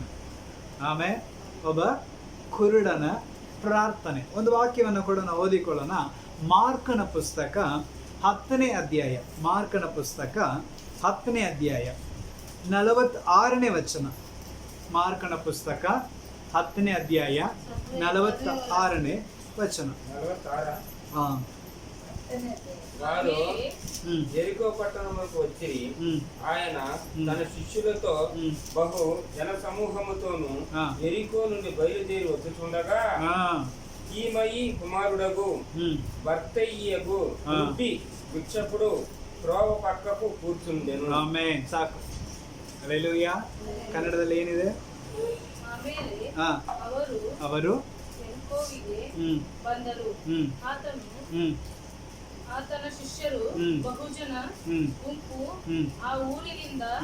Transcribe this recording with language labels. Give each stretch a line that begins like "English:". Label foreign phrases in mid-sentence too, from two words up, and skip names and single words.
Kannada: ಆಮೇಲೆ ಒಬ್ಬ ಕುರುಡನ ಪ್ರಾರ್ಥನೆ. ಒಂದು ವಾಕ್ಯವನ್ನು ಕೂಡ ನಾವು ಓದಿಕೊಳ್ಳೋಣ. ಮಾರ್ಕನ ಪುಸ್ತಕ 10ನೇ ಅಧ್ಯಾಯ. ಮಾರ್ಕನ ಪುಸ್ತಕ 10ನೇ ಅಧ್ಯಾಯ 46ನೇ ವಚನ. ಮಾರ್ಕನ ಪುಸ್ತಕ 10ನೇ ಅಧ್ಯಾಯ 46ನೇ వచనం.
Telugu: వారు యెరికో పట్టణమునకు వచ్చి ఆయన తన శిష్యులతో బహు జన సమూహముతోను యెరికో నుండి బయలుదేరి వచ్చుచుండగా ఈమయి కుమారుడగు బర్తయ్యగు గుడ్డి భిక్షకుడు త్రోవ పక్కకు కూర్చుండెను.
Kannada: ಆಮೆನ್. ಸಾಕು. ಹಲ್ಲೆಲೂಯಾ. ಕನ್ನಡದಲ್ಲಿ ಏನಿದೆ? ಅವರು ಬಂದರು. ಆತನ ಶಿಷ್ಯರು ಬಹುಜನ ಗುಂಪು ಆ ಊರಿನಿಂದ